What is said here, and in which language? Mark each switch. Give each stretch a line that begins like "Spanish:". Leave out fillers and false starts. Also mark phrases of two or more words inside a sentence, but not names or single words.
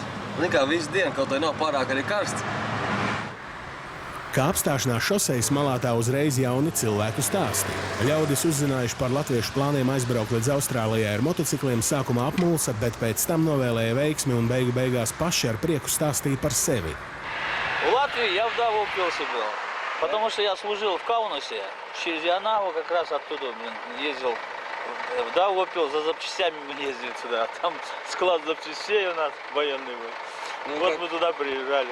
Latvian: Nekā visu dienu, kaut vai nav pārāk arī karsts. Kā apstāšanās šosejas malā tā uzreiz jauni cilvēku stāsti. Ļaudis uzzinājuši par latviešu plāniem aizbraukt līdz Austrālijai ar motocikliem sākumā apmulsa, bet pēc tam novēlēja veiksmi un beigās paši ar prieku stāstīja par sevi.
Russian: В Латвии я в Давопилсе был, потому что я служил в Каунасе, через Янаву как раз оттуда ездил в Давопил, за запчастями мы ездили сюда, там склад запчастей у нас военный был. Ну, Вот как? мы туда приезжали.